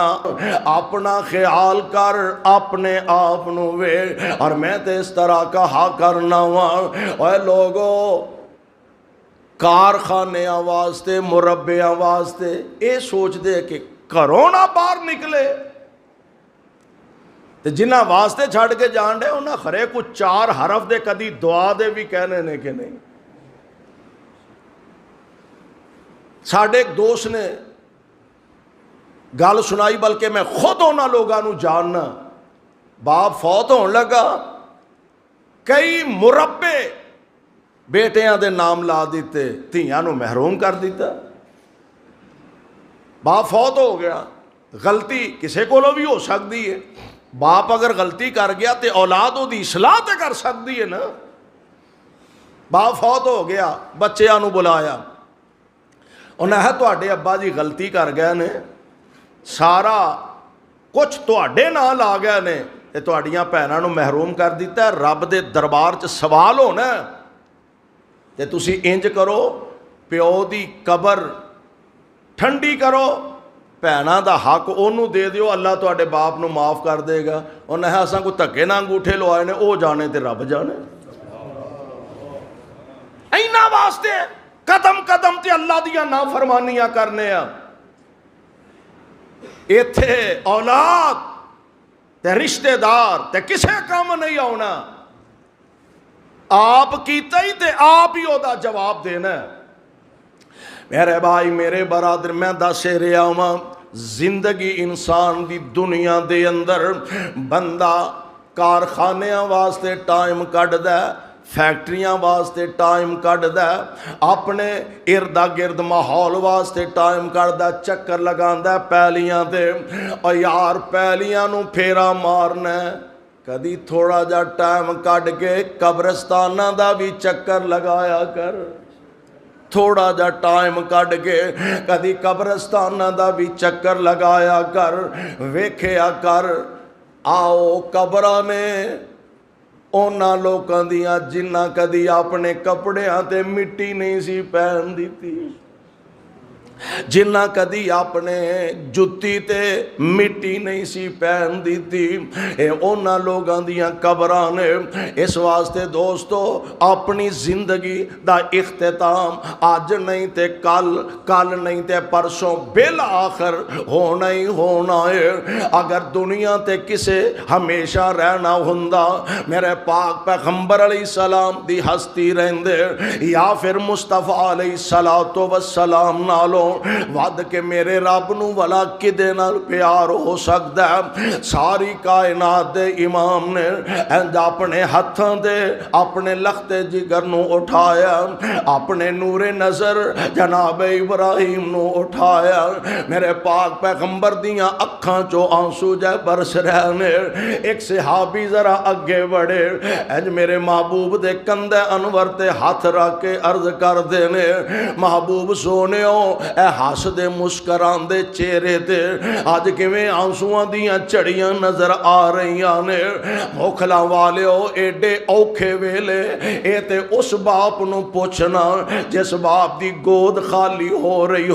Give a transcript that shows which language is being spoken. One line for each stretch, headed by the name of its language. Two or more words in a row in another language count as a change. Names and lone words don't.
Punjabi: اپنا خیال کر اپنے آپ نو وے، اور میں تے اس طرح کہا کرنا ہوں اے لوگو، کارخانے واسطے مربیاں واسطے اے سوچ دے کہ گھروں نہ باہر نکلے، تے جنہ واسطے چھڑ کے جان دے انہاں خرے کچھ چار حرف دے کدی دعا دے بھی کہنے نے کہ نہیں۔ ساڑھے ایک دوست نے گل سنائی، بلکہ میں خود انہاں لوگاں نو جاننا، باپ فوت ہون لگا، کئی مربے بیٹیاں دے نام لا دیتے، تیاں نو محروم کر دیتا۔ باپ فوت ہو گیا، غلطی کسے کو بھی ہو سکتی ہے، باپ اگر غلطی کر گیا تے اولاد او دی اصلاح تے کر سکتی ہے نا۔ باپ فوت ہو گیا، بچیاں نو بلایا، انہیں ہے تواڈے ابا جی غلطی کر گئے نے، سارا کچھ تواڈے نال آ گئے نے تے تواڈیاں بھیناں نو محروم کر دیتا ہے، رب دے دربار چ سوال ہونا ہے، تے تسی انج کرو پیو دی قبر ٹھنڈی کرو، بھیناں دا حق اونوں دے دیو، اللہ تواڈے باپ نو معاف کر دے گا۔ انہیں ہے اساں کو دھکے نہ انگوٹھے لوائے نے، او جانے تے رب جانے۔ اینا واسطے قدم قدم تے اللہ دیاں نافرمانیاں کرنے ہیں، ایتھے اولاد تے رشتہ دار تے کسے کام نہیں ہونا، آپ کیتا ہی تے آپ ہی او دا جواب دینا ہے۔ میرے بھائی میرے برادر، میں دسے رہا ہوں، زندگی انسان دی دنیا دے اندر بندہ کارخانیاں واسطے ٹائم کڈ دے، فیکٹریاں واسطے ٹائم کڈ دے، اپنے ارد گرد ماحول واسطے ٹائم کڈ دے، چکر لگاندا پیلیاں تے، اور یار پیلیاں نو پھیرا مارنا ہے، کدی تھوڑا جا ٹائم کڈ کے قبرستاناں دا بھی چکر لگایا کر، تھوڑا جا ٹائم کڈ کے کدی قبرستاناں دا بھی چکر لگایا کر، ویکھیا کر آؤ قبراں نے اونا لوکاں دیاں جنہ کدی اپنے کپڑیاں تے مٹی نہیں سی پہن دیتی، جنہ کدی اپنے جتی تے مٹی نہیں سی پہن دیتی، اے اونا لوگاں دیاں قبراں نے۔ اس واسطے دوستو اپنی زندگی دا اختتام آج نہیں تے کل، کل نہیں تے پرسوں، بالآخر ہونا ہی ہونا ہے۔ اگر دنیا تے کسے ہمیشہ رہنا ہوندا، میرے پاک پیغمبر
Arabic: علیہ السلام
Punjabi: دی ہستی رہندے، یا پھر مصطفیٰ
Arabic: علیہ السلام
Punjabi: نالوں ود کے میرے رب نو والا کدے نال پیار ہو سکدا ہے؟ ساری کائنات دے امام نے انج اپنے ہتھاں دے اپنے لختے جگر نو اٹھایا، اپنے نور نظر جناب ابراہیم نو اٹھایا، میرے پاک پیغمبر دیاں اکھاں چو آنسو جے برس رہنے۔ ایک صحابی ذرا اگے بڑھے، انج میرے محبوب دے کندھے انور تے ہاتھ رکھ کے عرض کر دینے، محبوب سونےو اے ہس دے مسکران دے چہرے تے آج کیویں آنسواں دیاں چڑیاں نظر آ رہیاں نے؟ موکھلاں والیو ایڈے اوکھے ویلے اے تے اس باپ نو پوچھنا جس باپ دی گود خالی ہو رہی